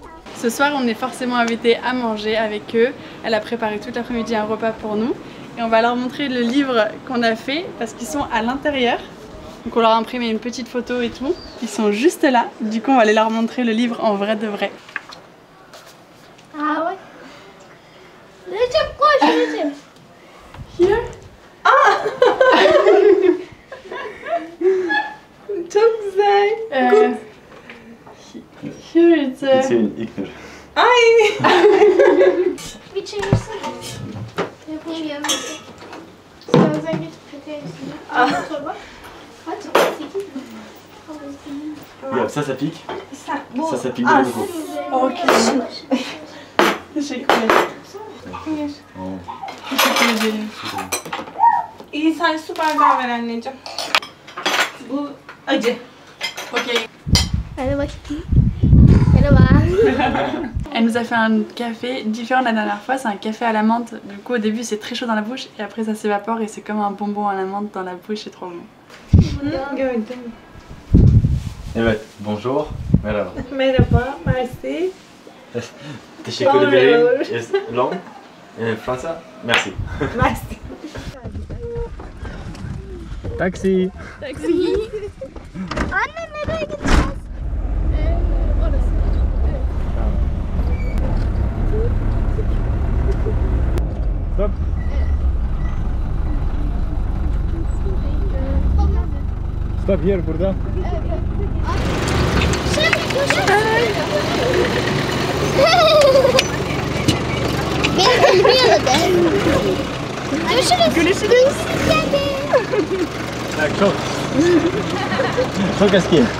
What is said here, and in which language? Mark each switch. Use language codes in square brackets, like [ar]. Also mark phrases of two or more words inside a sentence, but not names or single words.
[fr] Ce soir, on est forcément invités à manger avec eux. Elle a préparé toute l'après-midi un repas pour nous. Et on va leur montrer le livre qu'on a fait parce qu'ils sont à l'intérieur. Donc on leur a imprimé une petite photo et tout. Ils sont juste là. Du coup, on va aller leur montrer le livre en vrai de vrai. Ah ouais. [tr] Recep koş Recep. [en] Here? Ah! [tr] Çok güzel. [en] Good. Here it's a... [fr] une İlknur. [tr] Ay. Bir çevirsene. Telefonu gelmesin. İstersen geç peteğini. Torba. Kaç? 8 mi? [fr] Yeah, ça pique. Ça pique Ah, de nouveau. [tr] Ok. Teşekkür ederim. Teşekkür ederim. İyi, sen süper davran anneciğim. Bu acı. Ok. Hadi bakayım. Merhaba. [fr] Elle nous a fait un café différent de la dernière fois, c'est un café à la menthe. Du coup au début c'est très chaud dans la bouche et après ça s'évapore et c'est comme un bonbon à la menthe dans la bouche, c'est trop bon. [tr] Gördüm. Evet, bonjour. Merhaba. Merhaba, merci. Teşekkür ederim. [en] Yes, long. [tr] Fransa. Merci. Merci. Taxi. Taxi. Anne nereye gideceğiz? Orası. Stop. [en] Stop here [tr] burada. Şimdi Görüşürüz. Tak, çok eski.